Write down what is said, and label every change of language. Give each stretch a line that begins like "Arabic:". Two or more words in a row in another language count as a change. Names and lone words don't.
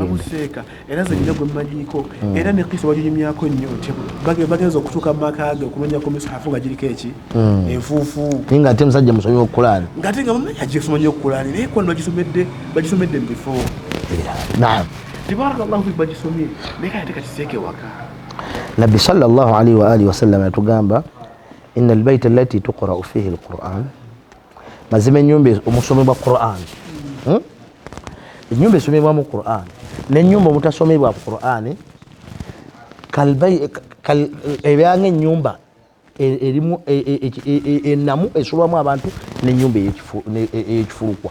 Ganda: abamuseeka era nze nnyina gwe mmanyiiko era ne Kristo baginyumyako nnyo nti bagenza okutuuka mu maka ge okunoonyako misahafu nga giriko eki enfuufu naye ng'ate musajja musomi wa Qur'ani ng'ate nga mumanyi agisoma nnyo Qur'ani naye kwano bagisomedde mu bifo. Naam,
Arabic: تبارك الله فيك
Ganda: bagisomye naye kati katiseeke waka. Nabbi
Arabic: صلى الله عليه وعلى آله وسلم
Ganda: yatugamba
Arabic: إن البيت التي تقرأ فيه القرآن
Ganda: mazima ennyumba omusomebwa Qur'an ennyumba esomebwamu Qur'an n'ennyumba omutasomebwa Qur'an ebyanga ennyumba erimu ennamu esulwamu abantu n'ennyumba ey'ekifulukwa.